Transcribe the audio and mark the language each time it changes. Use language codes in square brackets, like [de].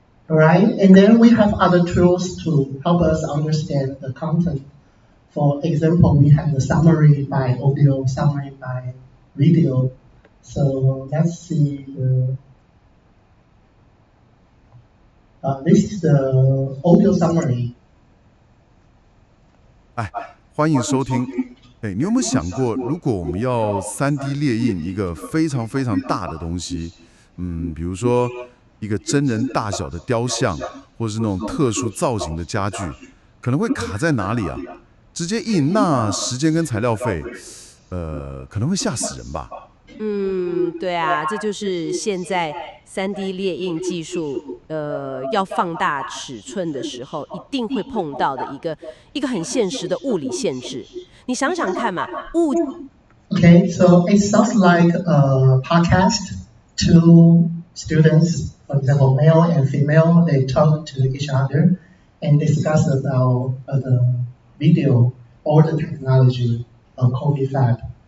[en] All right, and then we have other tools to help us understand the content. For example, we have the summary by audio, summary by video. So let's see this is the audio summary. [zh] 哎，欢迎收听。哎，你有没有想过，如果我们要3D 列印一个非常非常大的东西，比如说一个真人大小的雕像，或是那种特殊造型的家具，可能会卡在哪里啊？直接印，那时间跟材料费，可能会吓死人吧？对啊，这就是现在3D 列印技术，要放大尺寸的时候，一定会碰到的一个很现实的物理限制。你想想看嘛， [en] Okay, so it sounds like a podcast. Two students, for example, male and female, they talk to each other and discuss about the video or the technology of Coffee Fab.